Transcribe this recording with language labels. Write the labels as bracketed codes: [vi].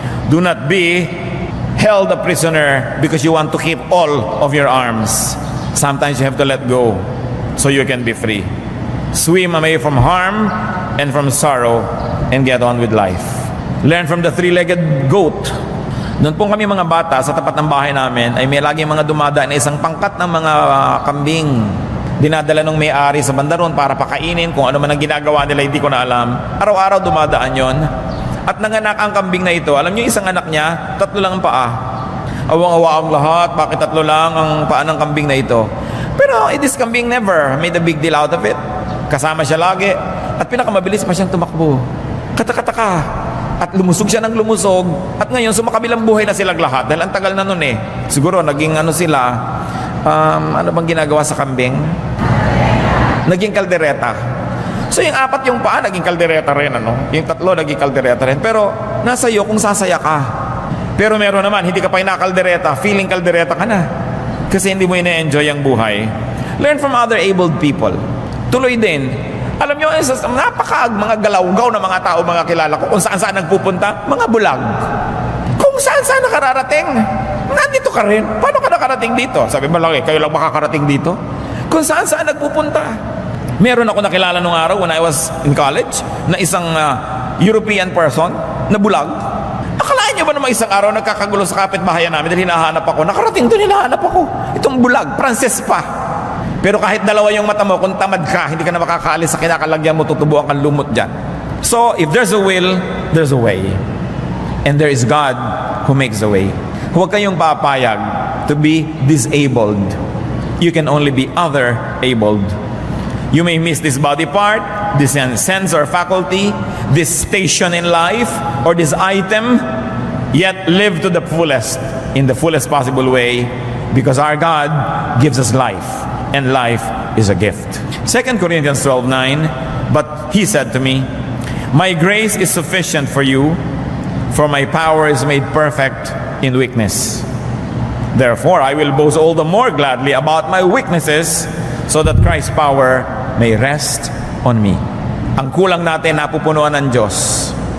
[en] Do not be held a prisoner because you want to keep all of your arms. Sometimes you have to let go so you can be free. Swim away from harm and from sorrow and get on with life. Learn from the three-legged goat. [tl] Noon pong kami mga bata sa tapat ng bahay namin ay may laging mga dumadaan na isang pangkat ng mga kambing. dinadala ng may-ari sa bandaron para pakainin, kung ano man ang ginagawa nila, hindi ko na alam. Araw-araw dumadaan yon. At nanganak ang kambing na ito. Alam niyo, isang anak niya, 3 lang ang paa. Awang-awa ang lahat, bakit 3 lang ang paa ng kambing na ito? [en] Pero this kambing never made a big deal out of it. [tl] Kasama siya lagi. At pinakamabilis pa siyang tumakbo. Katakataka. At lumusog siya ng lumusog. At ngayon, sumakabilang buhay na silang lahat. Dahil ang tagal na nun eh. Siguro, naging ano sila, ano bang ginagawa sa kambing? Naging kaldereta. So yung 4 yung paa, naging kaldereta rin, ano? Yung 3 naging kaldereta rin. Pero nasa iyo kung sasaya ka. Pero meron naman, hindi ka pa inakaldereta, feeling kaldereta ka na. Kasi hindi mo ina-enjoy ang buhay. [en] Learn from other abled people. [tl] Tuloy din. Alam nyo, mga galawgaw na mga tao, mga kilala ko, kung saan-saan nagpupunta, mga bulag. Kung saan-saan nakararating, nandito ka rin. Paano ka nakarating dito? Sabi mo lang, kayo lang makakarating dito. Kung saan-saan nagpupunta. Meron ako nakilala nung araw [en] when I was in college [tl] na isang European person na bulag. Akalain niyo ba naman isang araw nagkakagulo sa kapitbahayan namin dahil hinahanap ako? Nakarating doon, hinahanap ako. Itong bulag, Frances pa. Pero kahit 2 yung mata mo, kung tamad ka, hindi ka na makakaalis sa kinakalagyan mo, tutubuan kang lumot dyan. [en] So, if there's a will, there's a way. And there is God who makes the way. [tl] Huwag kayong papayag [en] to be disabled. You can only be other-abled. You may miss this body part, this sense or faculty, this station in life, or this item, yet live to the fullest, in the fullest possible way, because our God gives us life, and life is a gift. 2 Corinthians 12:9, but he said to me, my grace is sufficient for you, for my power is made perfect in weakness. Therefore, I will boast all the more gladly about my weaknesses, so that Christ's power may rest on me. [tl] Ang kulang natin napupunuan ng Diyos.